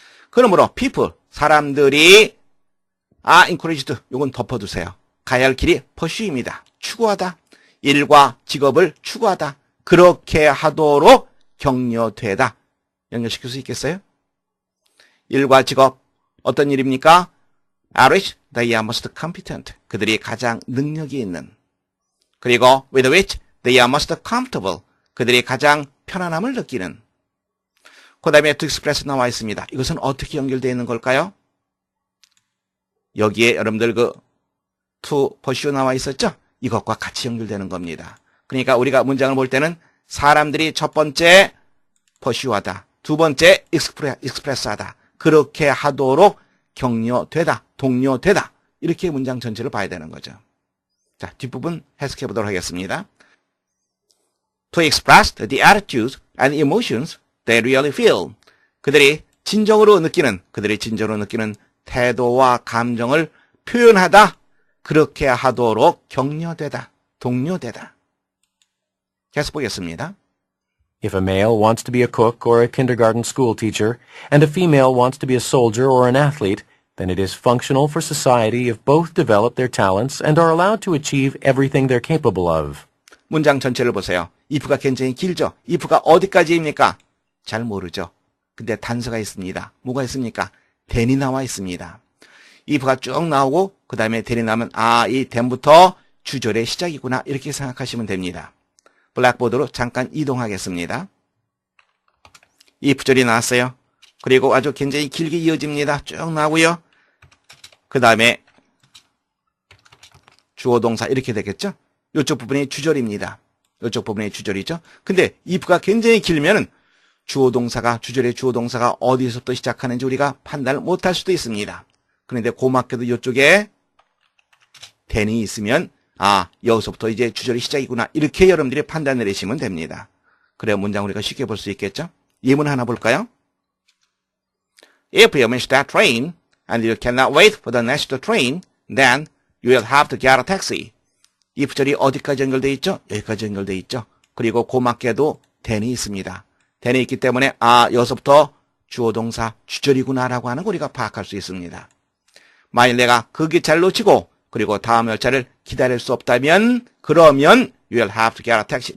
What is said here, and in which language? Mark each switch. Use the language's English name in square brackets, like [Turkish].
[Korean] 그러므로 people, 사람들이 encouraged, 요건 덮어두세요. 가야 할 길이 pursue입니다. 추구하다. 일과 직업을 추구하다. 그렇게 하도록 격려되다. 연결시킬 수 있겠어요? 일과 직업, 어떤 일입니까? [English] Which they are most competent. [Korean] 그들이 가장 능력이 있는. [English] 그리고 with which they are most comfortable. [Korean] 그들이 가장 편안함을 느끼는. 그 다음에 to express 나와 있습니다. 이것은 어떻게 연결되어 있는 걸까요? 여기에 여러분들 to pursue 나와 있었죠? 이것과 같이 연결되는 겁니다. 그러니까 우리가 문장을 볼 때는 사람들이 첫 번째 pursue하다, 두 번째 express하다. 그렇게 하도록 격려되다, 독려되다. 이렇게 문장 전체를 봐야 되는 거죠. 자, 뒷부분 해석해 보도록 하겠습니다. [English] To express the attitudes and emotions they really feel. [Korean] 그들이 진정으로 느끼는 태도와 감정을 표현하다. 그렇게 하도록 격려되다, 독려되다. 계속 보겠습니다. [English] If a male wants to be a cook or a kindergarten school teacher, and a female wants to be a soldier or an athlete, then it is functional for society if both develop their talents and are allowed to achieve everything they're capable of. [Korean] 문장 전체를 보세요. if가 굉장히 길죠? if가 어디까지입니까? 잘 모르죠. 근데 단서가 있습니다. 뭐가 있습니까? then이 나와 있습니다. if가 쭉 나오고 그 다음에 then이 나오면 이 then부터 주절의 시작이구나 이렇게 생각하시면 됩니다. 블랙보드로 잠깐 이동하겠습니다. if절이 나왔어요. 그리고 아주 굉장히 길게 이어집니다. 쭉 나오고요. 그 다음에 주어 동사 이렇게 되겠죠? 이쪽 부분이 주절입니다. 이쪽 부분이 주절이죠. 근데 if가 굉장히 길면은 주어 동사가, 주절의 주어 동사가 어디서부터 시작하는지 우리가 판단을 못할 수도 있습니다. 그런데 고맙게도 이쪽에 then이 있으면 여기서부터 이제 주절이 시작이구나. 이렇게 여러분들이 판단 내리시면 됩니다. 그래야 문장 우리가 쉽게 볼 수 있겠죠? 예문 하나 볼까요? [English] If you miss that train and you cannot wait for the next train, then you will have to get a taxi. [Korean] if절이 어디까지 연결되어 있죠? 여기까지 연결되어 있죠. 그리고 고맙게도 then이 있습니다. then이 있기 때문에 여기서부터 주어 동사 주절이구나라고 하는 거 우리가 파악할 수 있습니다. 만일 내가 그 기차를 놓치고 그리고 다음 열차를 기다릴 수 없다면 그러면 [English] you will have to get a taxi.